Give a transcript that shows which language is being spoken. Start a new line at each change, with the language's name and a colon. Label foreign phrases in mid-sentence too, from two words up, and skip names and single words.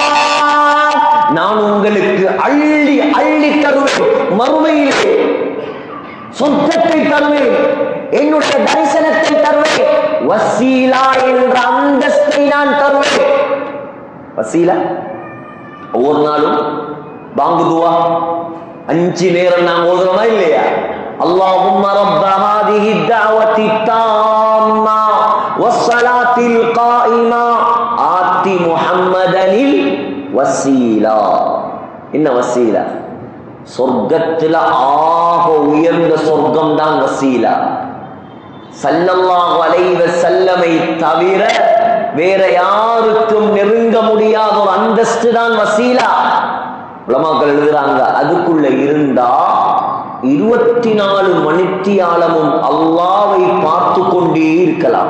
Tamil: நான் உங்களுக்கு அள்ளி அள்ளி தருவேன், மறுமையிலே சொர்க்கத்தை தருவேன், என்னுடைய தரிசனத்தை தருவேன், வசீலா என்ற அந்தஸ்தை நான் தருவேன். வசீலா ஒவ்வொரு நாளும் பாங்கு துவா 5 நேரம் நாம் ஓதுறோமா இல்லையா?
Arabic: اللهم رب هذه الدعوة التامة والصلاة القائمة آت محمدا الوسيلة.
Tamil: என்ன வசீலா? சொர்க்கத்துல ஆக உயர்ந்த சொர்க்கம் தான் வசீலா.
Arabic: صلى الله عليه وسلم
Tamil: தவிர வேற யாருக்கும் நெருங்க முடியாத ஒரு அந்தஸ்து தான் வசீலா. உலமாக்கள் எழுதுறாங்க, அதுக்குள்ள இருந்தா 24 மணித்தியாலமும் அல்லாஹ்வை பார்த்து கொண்டே இருக்கலாம்.